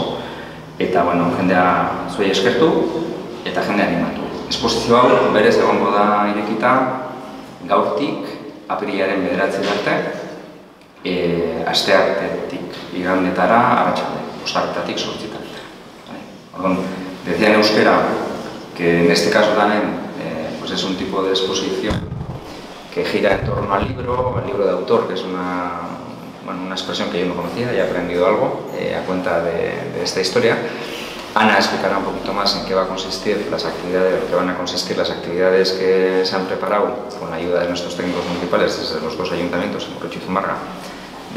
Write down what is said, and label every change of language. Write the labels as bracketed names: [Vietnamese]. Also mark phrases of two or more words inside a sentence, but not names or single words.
[Basque] Eta, jendea zuei eskertu eta jendea animatu. Esposizio hau berez egongo da irekita gaurtik apirilaren 9 arte, asteartetik igandetara arratsalde, ostartetik 8 arte. [Spanish] Decía en euskera que en este caso también es un tipo de exposición que gira en torno al libro de autor, que es una expresión que yo no conocía y he aprendido algo a cuenta de esta historia. Ana explicará un poquito más en qué va a consistir las actividades, que van a consistir las actividades que se han preparado con la ayuda de nuestros técnicos municipales desde los 2 ayuntamientos, en Urretxu y Zumarraga, de